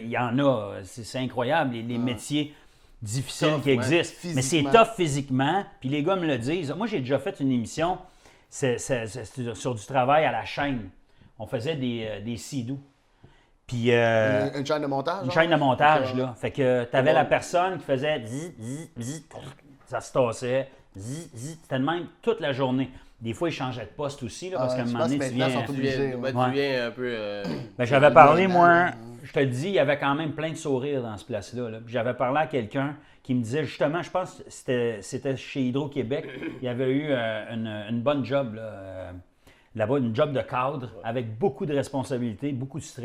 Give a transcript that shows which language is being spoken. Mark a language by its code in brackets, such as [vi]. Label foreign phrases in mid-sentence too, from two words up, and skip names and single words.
[fr] Il y en a, c'est incroyable, les métiers difficiles Tough, qui ouais. existent. Mais c'est Physiquement. tough physiquement, puis les gars me le disent. Moi, j'ai déjà fait une émission c'est sur du travail à la chaîne. On faisait des sidous. Puis. Une chaîne de montage. Une genre? chaîne de montage, Ok, là. Fait que t'avais bon. la personne qui faisait zi, zi, zi, ça se tassait, zi, zi. C'était de même toute la journée. Des fois, ils changeaient de poste aussi, là, parce qu'à un je moment pense donné, que tu maintenant, viens... ils sont Tu viens, obligé, ben, ouais. tu viens un peu. Ben, j'avais parlé, Ouais, moi, ouais. je te le dis, il y avait quand même plein de sourires dans ce place-là. Là. Puis j'avais parlé à quelqu'un qui me disait, justement, je pense que c'était chez Hydro-Québec, il y avait eu une bonne job, là-bas, une job de cadre, avec beaucoup de responsabilités, beaucoup de stress.